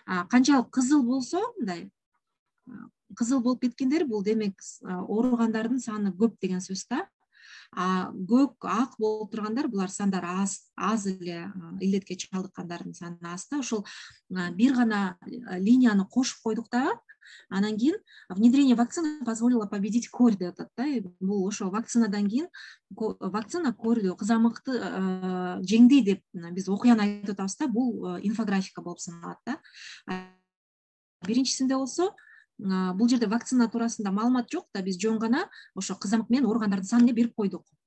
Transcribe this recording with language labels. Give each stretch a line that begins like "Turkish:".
Kyrgyz: Канчалык кызыл болсо, мындай кызыл болуп кеткендер, бул демек ооругандардын саны көп деген сөз да. Көк, ак болуп тургандар, булар сандар аз эле илдетке чалдыккандардын саны аз да. Ошол бир гана линияны кошуп койдук дагы. Анан кийин
Russian: внедрение вакцины позволило победить корь
Kyrgyz: деп атат да. Бул ошо вакцинадан кийин вакцина корьду, кызамыкты жеңдей деп биз окуяны айтып атабыз да. Бул инфографика болуп саналат да. Биринчисинде болсо бул жерде вакцина туурасында маалымат жок да, биз жөн гана ошо кызамык менен ооругандардын санын берип койдук.